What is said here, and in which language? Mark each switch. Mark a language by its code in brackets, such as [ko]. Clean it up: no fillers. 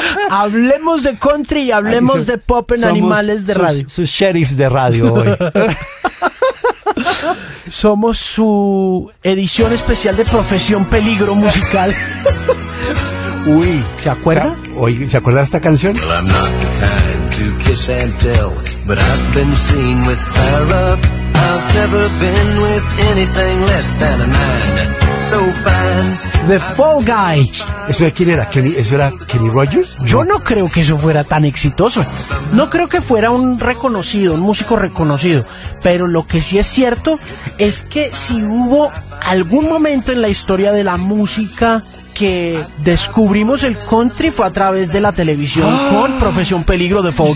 [es] Hablemos de country y hablemos de pop en Animales de Radio. Sus sheriffs de radio hoy. Somos su edición especial de Profesión Peligro Musical. Uy, ¿se acuerda? ¿Se acuerda de esta canción? [en] Well, I'm not the kind to kiss and tell, but I've been seen with fire up. I've never been with anything less than a nine. So fine. The Fall Guy. [es] ¿Eso de quién era? ¿Eso era Kenny Rogers? Yo no creo que eso fuera tan exitoso. No creo que fuera un músico reconocido. Pero lo que sí es cierto es que si hubo algún momento en la historia de la música que descubrimos el country fue a través de la televisión con Profesión Peligro de Fall Guy.